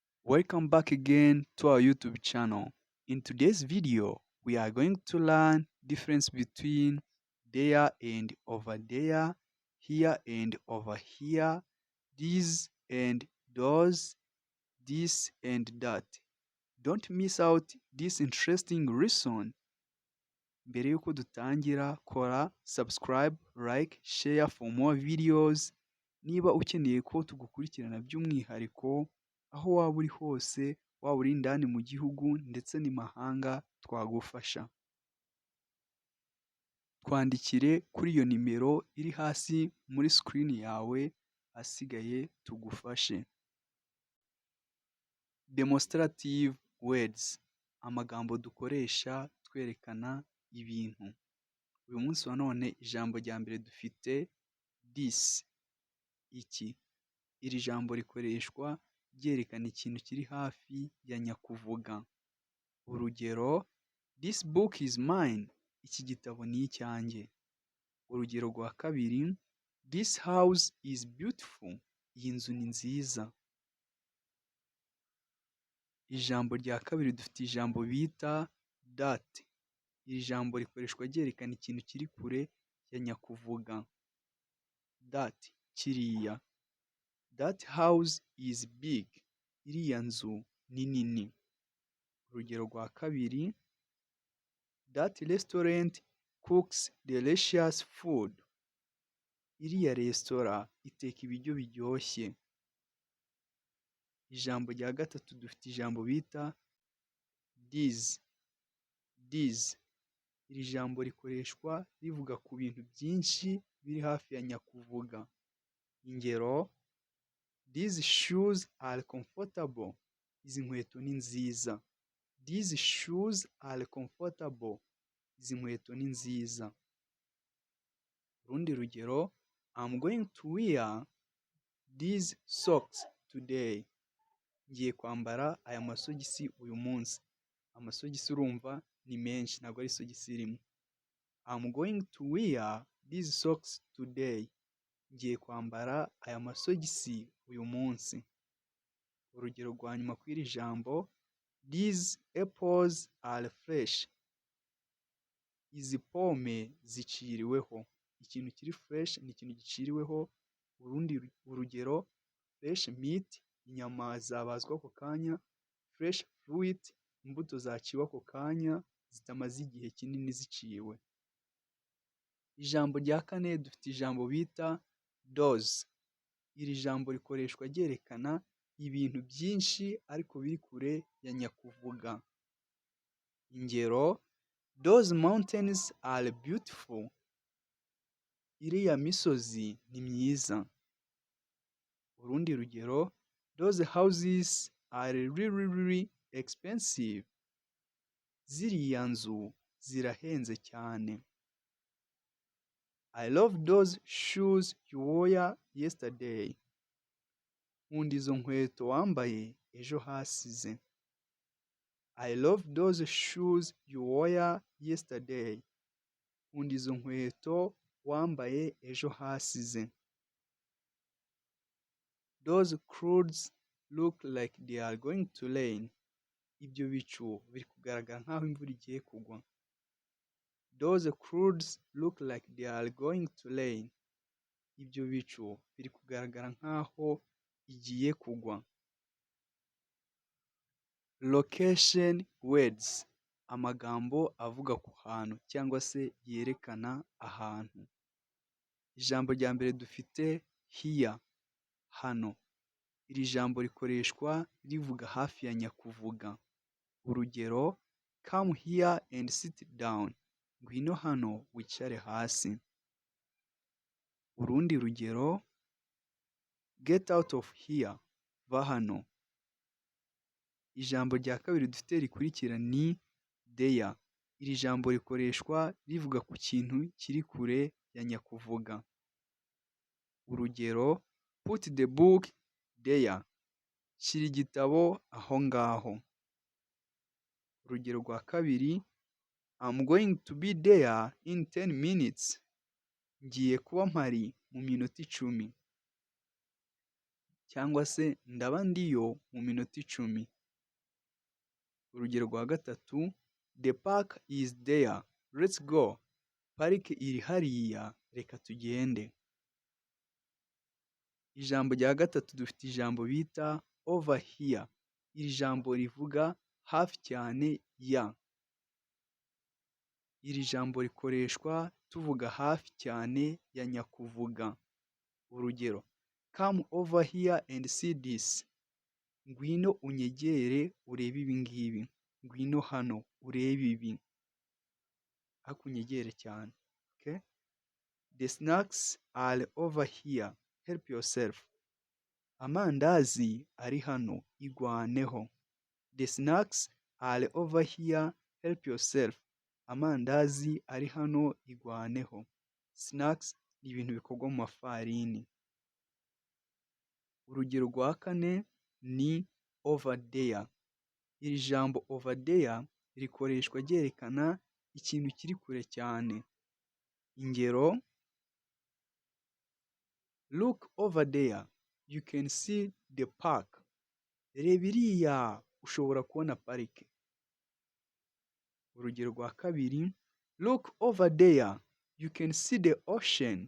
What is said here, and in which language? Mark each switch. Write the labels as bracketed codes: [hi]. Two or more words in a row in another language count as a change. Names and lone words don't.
[en] Welcome back again to our YouTube channel. In today's video, we are going to learn difference between there and over there, here and over here, this and those, this and that. Don't miss out this interesting lesson. [rw] Mbere yuko dutangira, kora subscribe, [en] like, share for more videos. [rw] Niba ukeneye ko tugukurikirana by'umwihariko aho waba uri hose, waba uri indani mu gihugu ndetse n'imahanga, twagufasha. Twandikire kuri iyo nimero iri hasi muri screen yawe, asigaye tugufashe. [en] Demonstrative words, [rw] amagambo dukoresha twerekana ibintu. Uyu munsi wa none ijambo rya mbere dufite this, iki. Iri jambo rikoreshwa ryerekana ikintu kiri hafi ya nyakuvuga. Urugero, [en] this book is mine, [rw] iki gitabo ni icyanjye. Urugero rwa kabiri, [en] this house is beautiful, [rw] iyi nzu ni nziza. Ijambo rya kabiri dufite ijambo bita that. Iri jambo rikoreshwa ryerekana ikintu kiri kure ya nyakuvuga. [en] That, kiriya. That house is big, [rw] iriya nzu ni nini. Urugero rwa kabiri, [en] that restaurant cooks delicious food, [rw] iriya resitora iteka ibiryo biryoshye. Ijambo rya gatatu dufite ijambo bita this. This, iri jambo rikoreshwa rivuga ku bintu byinshi biri hafi ya nyakuvuga. Ingero, [en] these shoes are comfortable, [rw] izi nkweto ni nziza. [en] These shoes are comfortable, [rw] izi nkweto ni nziza. Urundi rugero, [en] I'm going to wear these socks today, [rw] ngiye kwambara aya masogisi uyu munsi. Amasogisi urumva ni menshi, ntabwo ari isogisi rimwe. [en] I'm going to wear these socks today, [rw] ngiye kwambara aya masogisi uyu munsi. Urugero rwa nyuma kw'iri jambo, [en] these apples are fresh, [rw] izi pome ziciriweho. Ikintu kiri fresh ni ikintu giciriweho. Urugero, [en] fresh meat, [rw] inyama zabazwa ako kanya. [en] Fresh fruit, [rw] imbuto zaciwe ako kanya zitamaze igihe kinini ziciwe. Ijambo rya kane dufite ijambo bita those. Iri jambo rikoreshwa ryerekana ibintu byinshi ariko biri kure ya nyakuvuga. Ingero, [en] those mountains are beautiful, [rw] iriya misozi ni myiza. Urundi rugero, [en] those houses are really expensive, [rw] ziriya nzu zirahenze cyane. [en] I love those shoes you wore yesterday, [rw] nkunda izo nkweto wambaye ejo hasize. [en] I love those shoes you wore yesterday, [rw] nkunda izo nkweto wambaye ejo hasize. [en] Those clouds look like they are going to rain, [rw] ibyo bicu biri kugaragara nkaho imvura igiye kugwa. [en] Those clouds look like they are going to rain, [rw] ibyo bicu biri kugaragara nkaho igiye kugwa. [en] Location words, [rw] amagambo avuga ku hantu cyangwa se yerekana ahantu. Ijambo rya mbere dufite here, hano. Iri jambo rikoreshwa rivuga hafi ya nyakuvuga. Urugero, [en] come here and sit down, [rw] ngwino hano wicare hasi. Urundi rugero, [en] get out of here, [rw] va hano. Ijambo rya kabiri dufite rikurikira ni there. Iri jambo rikoreshwa rivuga ku kintu kiri kure ya nyakuvuga. Urugero, [en] put the book there, [rw] shyira igitabo aho ngaho. Urugero rwa kabiri, [en] I'm going to be there in 10 minutes, [rw] ngiye kuba mpari mu minota 10. cyangwa se ndaba ndiyo mu minota 10. Urugero rwa gatatu, [en] the park is there, let's go. [rw] Parike iri hariya, reka tugende. Ijambo rya gatatu dufite ijambo bita [en] over here. [rw] Iri jambo rivuga hafi cyane ya. Iri jambo rikoreshwa tuvuga hafi cyane ya nyakuvuga. Urugero, [en] come over here and see this. [rw] Ngwino unyegere urebe ibi ngibi. Ngwino hano urebe ibi. Ariko unyegere cyane. Okay? [en] The snacks are over here. Help yourself. [rw] Amandazi ari hano, igwaneho. [en] The snacks are over here. Help yourself. [rw] Amandazi ari hano, igwaneho. Snacks ni ibintu bikorwa mu mafarini. Urugero rwa kane ni [en] over there. [rw] Iri jambo [en] over there [rw] rikoreshwa ryerekana ikintu kiri kure cyane. Ingero, [en] look over there, you can see the park. [rw] Reba iriya, ushobora kubona parike. Urugero rwa kabiri, [en] look over there, you can see the ocean.